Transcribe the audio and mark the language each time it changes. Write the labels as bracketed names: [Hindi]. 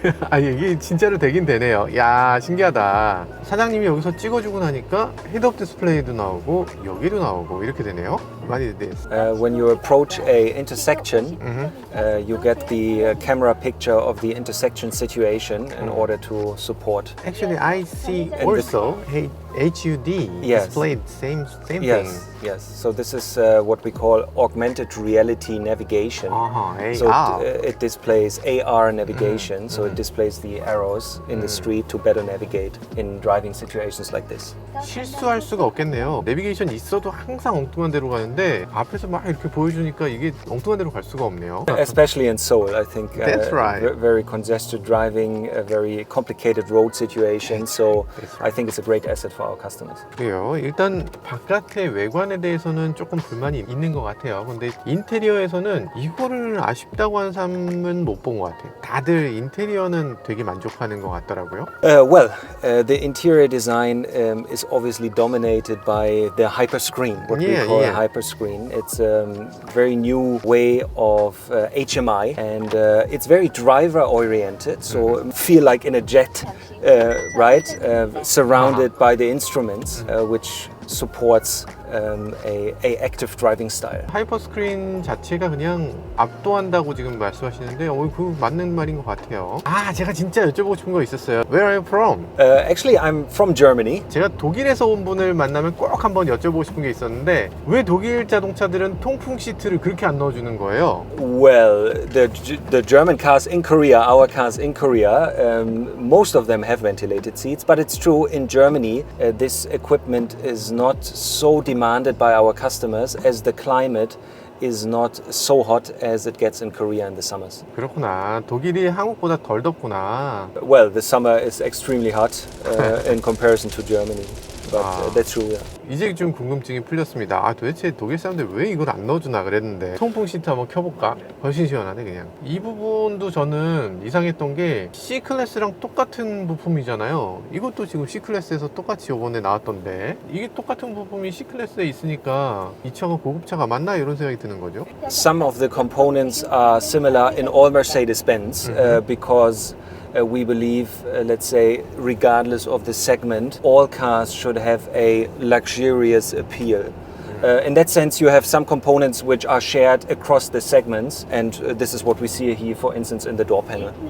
[Korean] 아, 이게 진짜로 되긴 되네요. 야, 신기하다. 사장님이 여기서 찍어주고 나니까 헤드업 디스플레이도 나오고 여기도 나오고 이렇게 되네요. 많이 됐어. [English] When you approach a intersection, you get the camera picture of the intersection situation in order to support. Actually, I see also HUD displayed same thing. Yes. So this is what we call augmented reality navigation. AR. So it displays AR navigation. So it displays the arrows in the street to better navigate in driving situations like this. [Korean] 실수할 수가 없겠네요. 내비게이션 있어도 항상 엉뚱한 데로 가는데 앞에서 막 이렇게 보여주니까 이게 엉뚱한 데로 갈 수가 없네요. [English] Especially in Seoul, I think. That's right. Very congested driving, a very complicated road situation. So I think it's a great asset for our customers. [Korean] 그래요. 일단 바깥의 외관에 대해서는 조금 불만이 있는 것 같아요. 근데 인테리어에서는 이거를 아쉽다고 하는 사람은 못 본 것 같아요. 다들 인테리어는 되게 만족하는 것 같더라고요. [English] The interior design is obviously dominated by the hyperscreen, what we call a hyperscreen. It's a very new way of HMI, and it's very driver oriented, so feel like in a jet, right? Surrounded by the instruments, which supports a active driving style. [Korean] 하이퍼 스크린 자체가 그냥 압도한다고 지금 말씀하시는데 그 맞는 말인 것 같아요. 아, 제가 진짜 여쭤보고 싶은 거 있었어요. [English] Where are you from? Actually, I'm from Germany. [Korean] 제가 독일에서 온 분을 만나면 꼭 한번 여쭤보고 싶은 게 있었는데 왜 독일 자동차들은 통풍 시트를 그렇게 안 넣어주는 거예요? [English] Well, the German cars in Korea, our cars in Korea, most of them have ventilated seats, but it's true in Germany, this equipment is not so demanded by our customers as the climate is not so hot as it gets in Korea in the summers. [Korean] 그렇구나. 독일이 한국보다 덜 덥구나. [English] Well, the summer is extremely hot in comparison to Germany. But that's true, yeah. [Korean] 이제 좀 궁금증이 풀렸습니다. 아, 도대체 독일 사람들 왜 이걸 안 넣어주나 그랬는데 통풍 시트 한번 켜볼까? 훨씬 시원하네 그냥. 이 부분도 저는 이상했던 게 C클래스랑 똑같은 부품이잖아요. 이것도 지금 C클래스에서 똑같이 요번에 나왔던데 이게 똑같은 부품이 C클래스에 있으니까 이 차가 고급차가 맞나? 이런 생각이 드는 거죠. [English] Some of the components are similar in all Mercedes-Benz because we believe, let's say, regardless of the segment, all cars should have a luxurious appeal. In that sense, you have some components which are shared across the segments, and this is what we see here, for instance, in the door panel.